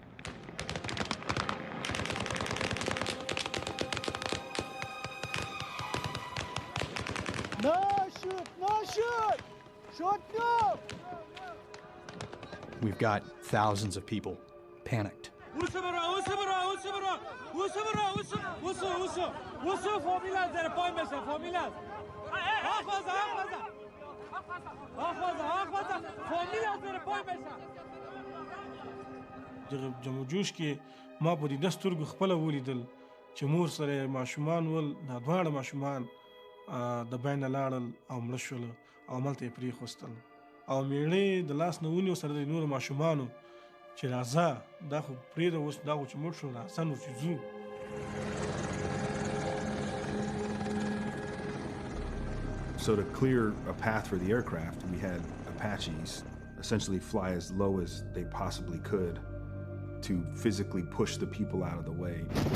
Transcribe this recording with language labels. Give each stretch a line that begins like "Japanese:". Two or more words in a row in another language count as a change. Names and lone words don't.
English: No, shoot! No, shoot! Shoot, no! We've got thousands of people panicked.
Pashto: د جمع جوش کې ما په دې سترګو خپله ولیدل چې مور سره ماشومان ول دا دواړه ماشومان د بینه لاړل او مړه شول او هملته یې پرېښوستل او میړې د لاس نه ونیو سره د نورو ماشومانو چې راځه دا خو پرېږده اوس دا خو چې مړ شو راځه نو چې ځو
English: So to clear a path for the aircraft, we had Apaches essentially fly as low as they possibly could to physically push the people out of the way.